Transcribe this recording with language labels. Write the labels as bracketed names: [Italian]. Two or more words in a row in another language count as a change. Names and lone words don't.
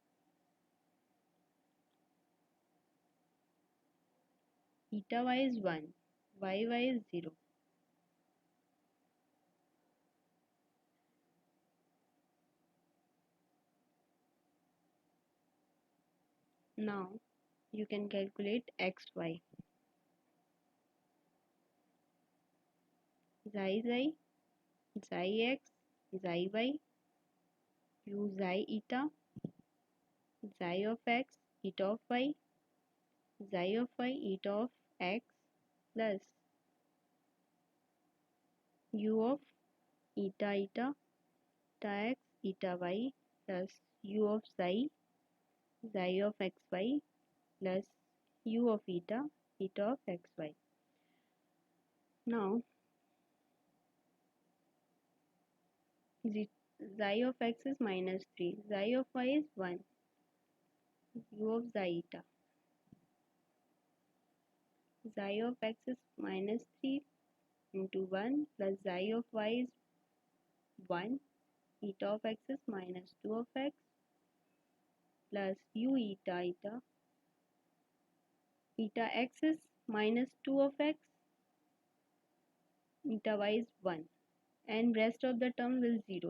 [English] Eta y is 1, y is 0. Now you can calculate xy. Xi x, xi y, u xi eta, xi of x, eta of y, xi of y, eta of x plus u of eta x, eta y plus u of xi of xy plus u of eta of xy. Now xi of x is minus 3, xi of y is 1, u of xi eta. Xi of x is minus 3 into 1 plus xi of y is 1, eta of x is minus 2 of x plus u eta x is minus 2 of x, eta y is 1, and rest of the term will 0.